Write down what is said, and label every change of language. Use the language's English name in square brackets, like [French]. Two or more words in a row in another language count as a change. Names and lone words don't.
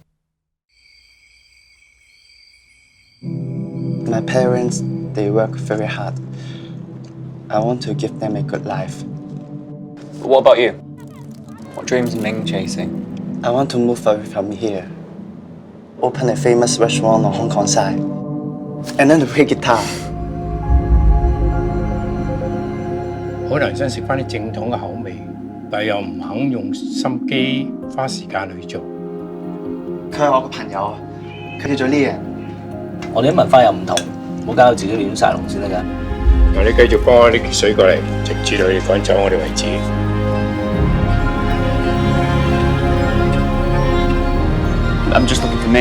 [English] My parents, they work very hard. I want to give them a good life. What about you? What dreams is Ming chasing? I want to move away from here. Open a famous restaurant on Hong Kong side. And then to play guitar. [Cantonese] 可能想食翻啲正統嘅口味，但又唔肯用心機花時間去做。佢係我個朋友，佢叫做 Lian。我哋啲文化又唔同，唔好搞到自己亂晒龍先得㗎。嗱，你繼續幫我啲水過嚟，直至到你趕走我哋為止。 [English] I'm just looking for Ming.